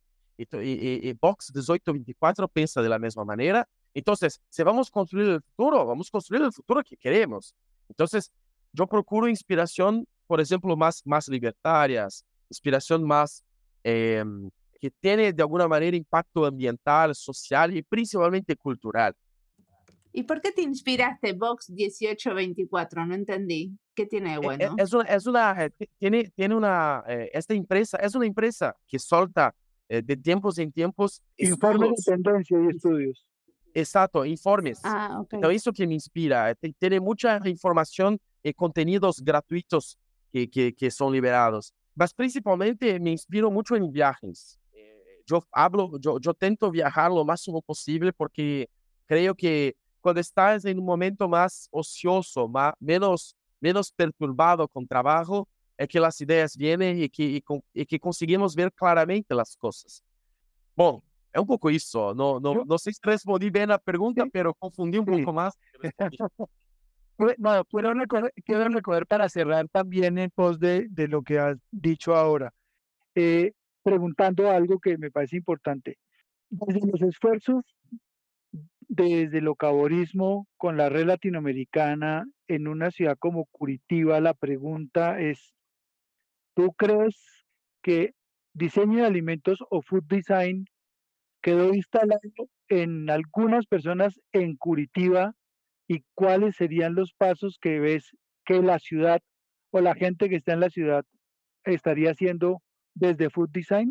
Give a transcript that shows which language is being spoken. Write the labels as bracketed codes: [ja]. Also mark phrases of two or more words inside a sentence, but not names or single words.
[pt] E Box 1824 pensa de la mesma maneira. Então, se vamos construir o futuro que queremos. Então, eu procuro inspiração, por exemplo, mais libertárias, inspiração mais que tenha de alguma maneira impacto ambiental, social e principalmente cultural. [es] ¿Y por qué te inspiraste Box 1824? No entendí. ¿Qué tiene de bueno? Tiene una, esta empresa es una empresa que solta de tiempos en tiempos Informes de [pt] estudos, [es] tendencia y estudios. exacto, informes. Ah, ok. [pt] Então, isso que me inspira. [es] Tiene mucha información y contenidos gratuitos que son liberados. Mas principalmente me inspiro mucho en viajes. Yo tento viajar lo máximo posible porque creo que cuando estás en un momento más ocioso, menos perturbado con trabajo, es que las ideas vienen y que conseguimos ver claramente las cosas. [pt] Bom, é um pouco isso. [es] Yo- [pt] Não sei se respondi bem a pergunta, [es] sí, [pt] pero confundi um [es] sí. [pt] pouco mais. [es] No, quiero recoger para cerrar también en pos de lo que has dicho ahora, preguntando algo que me parece importante. Desde los esfuerzos, desde el ocaborismo con la red latinoamericana en una ciudad como Curitiba, la pregunta es, ¿tú crees que diseño de alimentos o [en] food design [es] quedó instalado en algunas personas en Curitiba y cuáles serían los pasos que ves que la ciudad o la gente que está en la ciudad estaría haciendo desde [en] food design?